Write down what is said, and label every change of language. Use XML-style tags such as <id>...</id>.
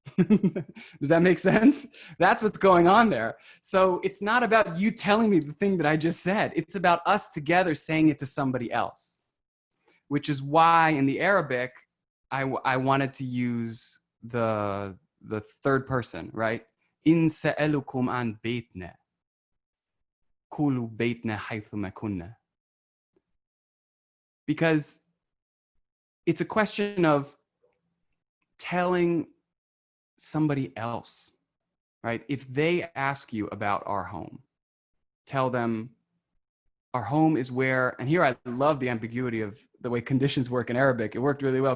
<en>Does that make sense? That's what's going on there. So it's not about you telling me the thing that I just said. It's about us together saying it to somebody else, which is why in the Arabic, I wanted to use the third person, right?</en> <ar>إن سألكم عن بيتنا قولوا بيتنا حيثما كنا.</ar> <en>Because it's a question of telling somebody else, right? If they ask you about our home, tell them our home is where, and here I love the ambiguity of the way conditions work in Arabic. It worked really well.</en>